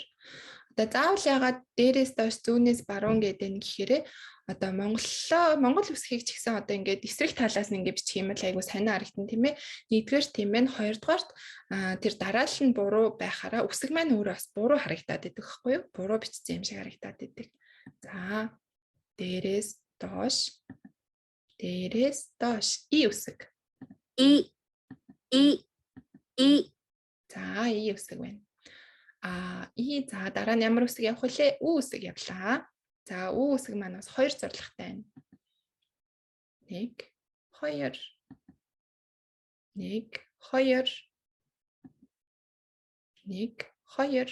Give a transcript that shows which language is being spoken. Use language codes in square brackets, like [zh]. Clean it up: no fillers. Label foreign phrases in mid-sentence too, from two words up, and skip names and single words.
[mn] Одоо заавал ягаад дээрээс доош зүүнээс баруун гэдэг нь гэхээр одоо Монгол үсгийг ч гэсэн одоо ингээд эсрэг талаас нь ингээд бичих юм бол айгу сайн харагдана тийм ээ. Нэгдүгээр тийм байна. Хоёрдугаарт тэр дараалал нь буруу байхаараа үсэг маань өөрөө бас буруу харагдаад байдаг байхгүй юу? Буруу бичсэн юм шиг харагдаад байдаг. За дээрээс доош. И үсэг. И. За И үсэг байна. И за дараа нь ямар үсэг явах вүлээ? У үсэг явлаа. За У үсэг маань бас 2 зурлагтай байна. 1 2 1 2 1 2.